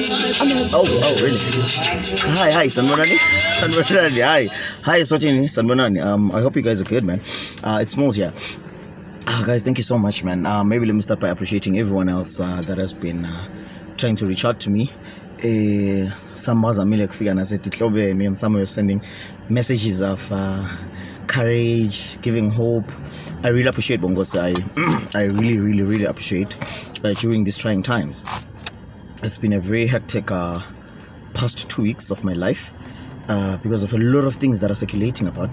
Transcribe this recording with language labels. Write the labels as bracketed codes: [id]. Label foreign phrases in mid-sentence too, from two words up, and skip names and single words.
[en] Oh, really? Hi, Sanbonani. Sanbonani, hi, Eswatini, Sanbonani. I hope you guys are good, man. It's Smallz here. Guys, thank you so much, man. Maybe let me start by appreciating everyone else that has been trying to reach out to me. [ss] Some mazamile kufika nasetihlobeni, [en] and some were sending messages of courage, giving hope. I really appreciate Bongos. I really appreciate during these trying times. It's been a very hectic past 2 weeks of my life because of a lot of things that are circulating about me.